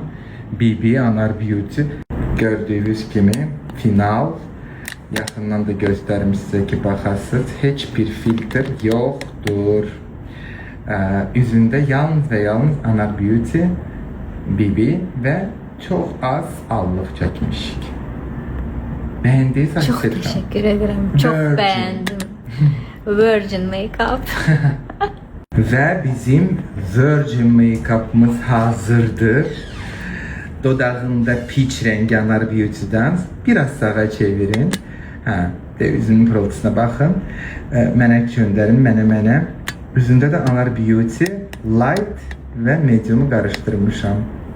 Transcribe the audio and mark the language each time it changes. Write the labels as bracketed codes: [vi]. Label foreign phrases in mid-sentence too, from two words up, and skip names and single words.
[az] BB Anar Beauty. Gördüyünüz kimi final. Yaxından da göstərim sizə ki baxasınız. Heç bir filtr yoxdur. Üzündə yalnız və yalnız Anar Beauty BB və çox az allıq çəkmişik. [tr] Beğendiniz mi? Çok teşekkür ederim. Çok Virgin. beğendim. Virgin Makeup. Ve bizim Virgin Makeup'ımız hazırdır. Dodağında peach rengi Anar Beauty'den biraz sağa çevirin. Üzünün pırıltısına bakın. [az] Mənə göndərin, mənə. Üzündə də Anar Beauty light ve medium'u qarışdırmışam.